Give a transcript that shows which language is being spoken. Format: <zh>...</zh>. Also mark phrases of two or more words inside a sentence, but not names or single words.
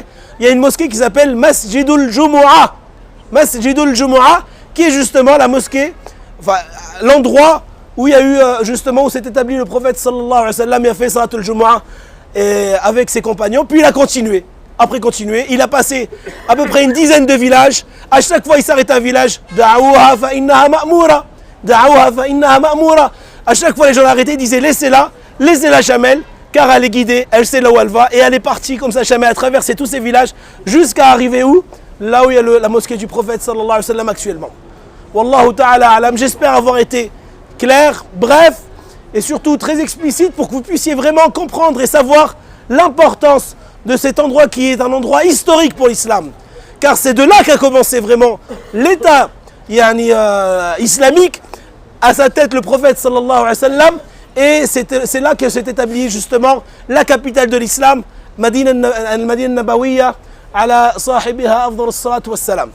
<fr>Il y a une mosquée qui s'appelle Masjidul Jumu'ah. Masjidul Jumu'ah, qui est justement la mosquée, enfin l'endroit où il y a eu justement où s'est établi le prophète</fr> <ar>صلى الله عليه وسلم.</ar> <fr>Il a fait</fr> <ar>صلاة الجمعة</ar> <fr>avec ses compagnons. Puis il a continué. Après continuer, il a passé à peu près une dizaine de villages. À chaque fois, il s'arrête à un village.</fr> <ar>دعوها فإنها مأمورة. دعوها فإنها مأمورة.</ar> <fr>À chaque fois, les gens l'arrêtaient, ils disaient: laissez la chamelle, car elle est guidée, elle sait là où elle va. Et elle est partie comme ça, chamelle, à traverser tous ces villages, jusqu'à arriver où? Là où il y a la mosquée du prophète</fr> <ar>صلى الله عليه وسلم</ar> <fr>actuellement.</fr> <ar>والله تعالى أعلم.</ar> <fr>J'espère avoir été clair, bref, et surtout très explicite pour que vous puissiez vraiment comprendre et savoir l'importance de cet endroit qui est un endroit historique pour l'islam. Car c'est de là qu'a commencé vraiment l'État islamique, à sa tête le prophète</fr> <ar>صلى الله عليه وسلم,</ar> <fr>et c'est là que s'est établie justement la capitale de l'islam,</fr> <ar>المدينة النبوية، على صاحبها أفضل الصلاة والسلام.</ar>